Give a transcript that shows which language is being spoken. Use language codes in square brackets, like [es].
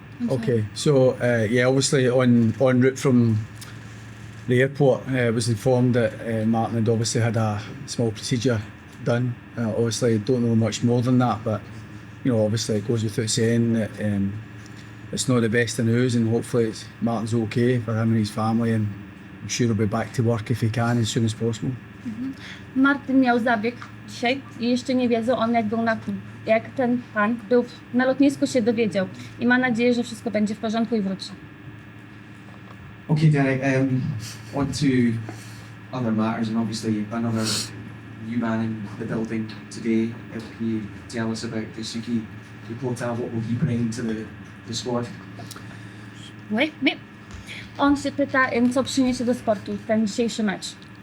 [en] Okay, so yeah, obviously en route from the airport, was informed that Martin had obviously had a small procedure done. Obviously, don't know much more than that, but you know, obviously it goes without saying that it's not the best of news, and hopefully Martin's okay for him and his family, and I'm sure he'll be back to work if he can as soon as possible. [pl] Martin miał zabieg dzisiaj i jeszcze nie wiedzą, on jak ten pan był na lotnisku, się dowiedział i ma nadzieję, że wszystko będzie w porządku i wróci. [en] Okay, Derek, on to other matters, and obviously another new man in the building today. Can you tell us about Daisuke Yokota, what will he bring to the squad? [pl] On się pyta, co przyniesie do sportu ten dzisiejszy mecz.